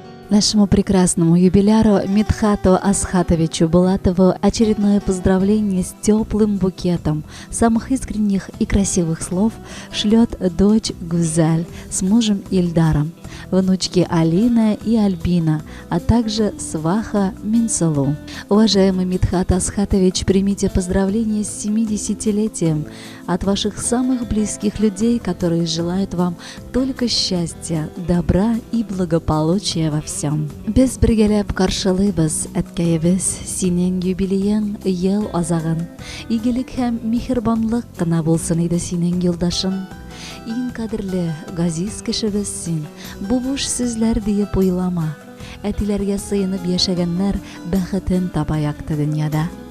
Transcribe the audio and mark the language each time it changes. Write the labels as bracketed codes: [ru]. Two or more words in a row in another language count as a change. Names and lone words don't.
[ru] Нашему прекрасному юбиляру Мидхату Асхатовичу Булатову очередное поздравление с теплым букетом самых искренних и красивых слов шлет дочь Гузаль с мужем Ильдаром, внучки Алина и Альбина, а также сваха Минсалу. Уважаемый Мидхат Асхатович, примите поздравления с 70-летием от ваших самых близких людей, которые желают вам только счастья, добра и благополучия во всем. [tt] Без бергәләп каршылыйбыз әткәебез синең юбилеяң ел азагын. Игелек һәм михербанлык кына булсын иде синең юлдашың. Иң кадерле, газиз кешебез син. Бу буш сүзләр диеп уйлама. Әтиләргә сыенып яшәгәннәр бәхетен таба якты дөньяда.